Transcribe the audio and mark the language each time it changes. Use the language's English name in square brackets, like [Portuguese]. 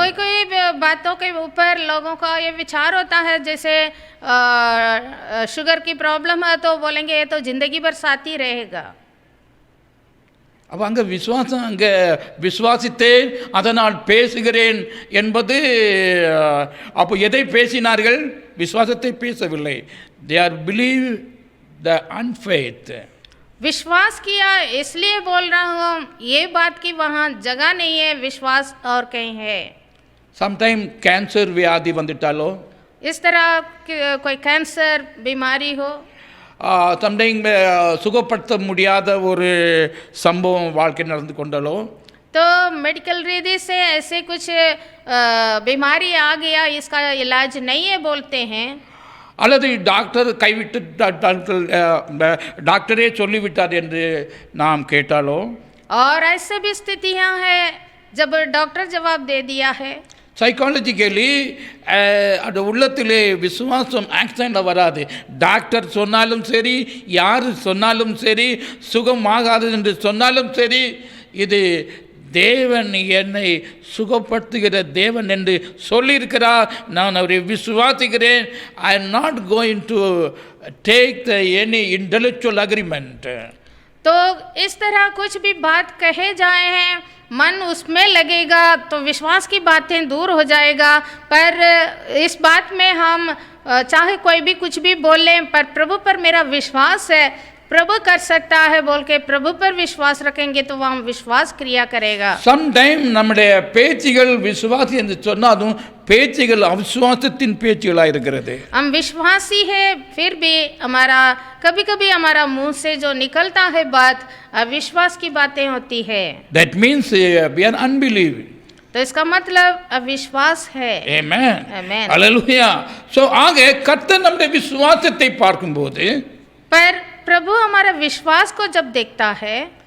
[Hindi] कोई कोई बातों के ऊपर लोगों का ये विचार होता है, जैसे शुगर की प्रॉब्लम है तो बोलेंगे ये तो जिंदगी भर साथ ही रहेगा। [Tamil] அப்போ அங்கே விசுவாசம், அங்கே விசுவாசித்தேன் அதனால் பேசுகிறேன் என்பது, அப்போ எதை பேசினார்கள்? விசுவாசத்தை பேசவில்லை. [English] they are believe the unfaith. [Hindi] विश्वास किया इसलिए बोल रहा हूँ, ये बात की वहाँ जगह नहीं है, विश्वास और कहीं है। [Tamil] sometime कैंसर व्याधि வந்துட்டாலோ, [Hindi] इस तरह कोई कैंसर बीमारी हो, [Tamil] சம்டைம் சுகப்படுத்த முடியாத ஒரு சம்பவம் வாழ்க்கை நடந்து கொண்டாலோ, [Hindi] तो मेडिकल रीति से ऐसे कुछ बीमारी आ गया, इसका इलाज नहीं है बोलते हैं, [Tamil] அல்லது டாக்டர் கைவிட்டு டாக்டரே சொல்லிவிட்டார் என்று நாம் கேட்டாலோ, [Hindi] और ऐसे भी स्थितियां हैं जब डॉक्टर जवाब दे दिया है। [Tamil] சைக்காலஜிக்கலி அது உள்ளத்திலே விசுவாசம் ஆக்சிடென்ட் வராது. டாக்டர் சொன்னாலும் சரி, யார் சொன்னாலும் சரி, சுகமாகாது என்று சொன்னாலும் சரி, இது தேவன் என்னை சுகப்படுத்துகிற தேவன் என்று சொல்லியிருக்கிறார், நான் அவரை விசுவாசிக்கிறேன். [English] I am not going to take the any intellectual agreement. [Hindi] तो इस तरह कुछ भी बात कहे जाए हैं, मन उसमें लगेगा तो विश्वास की बातें दूर हो जाएगा, पर इस बात में हम चाहे कोई भी कुछ भी बोलें, पर प्रभु पर मेरा विश्वास है, प्रभु कर सकता है बोल के प्रभु पर विश्वास रखेंगे तो वह विश्वास क्रिया करेगा। [Tamil] சம்டைம் நம்முடைய பேச்சுகள் விசுவாசி என்று சொன்னாலும் பேச்சுகள் அவிசுவாசத்தின் பேச்சுகளாக இருக்கிறது. [Hindi] हम विश्वासी है, फिर भी हमारा कभी कभी हमारा मुंह से जो निकलता है बात अविश्वास की बातें होती है। [English] That means we are unbelief. [Hindi] तो इसका मतलब अविश्वास है। [English] Amen. Amen. Hallelujah. [Tamil] So ஆக கர்த்தர் நம்முடைய விசுவாசத்தை பார்க்கும்போது, [Hindi] पर प्रभु हमारा विश्वास को जब देखता है,